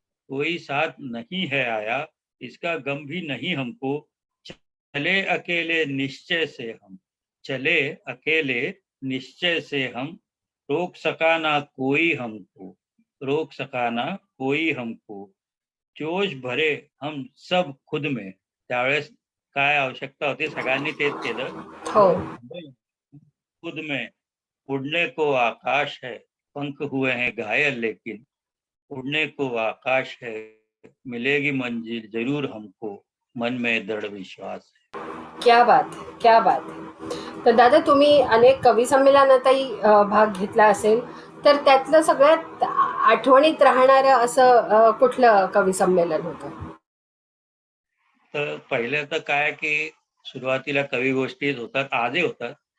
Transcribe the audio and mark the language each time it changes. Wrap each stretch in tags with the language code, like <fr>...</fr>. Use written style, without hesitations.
<hi>कोई साथ नहीं है आया, इसका गम भी नहीं हमको. चले अकेले निश्चय से हम, चले अकेले निश्चय से हम, रोक सका ना कोई हमको, रोक सका ना कोई हमको. जोश भरे हम सब खुद में.</hi> <mr>त्यावेळेस काय आवश्यकता होती, सगळ्यांनी तेच केलं. हो.</mr> <hi>जोश भरे खुद में, उड़ने को आकाश है, पंख हुए हैं घायल लेकिन उड़ने को आकाश है. मिलेगी मंजिल जरूर हमको, मन में दृढ़ विश्वास है. क्या बात है, क्या बात है.</hi> <mr>तर दादा, तुम्ही अनेक कवी संमेलनातही भाग घेतला असेल, तर त्यातलं सगळ्यात आठवणीत राहणारं असं कुठलं कवी संमेलन होतं? तर पहिलं तर काय की सुरुवातीला कवी गोष्टीच होतात, आजही होतात.</mr>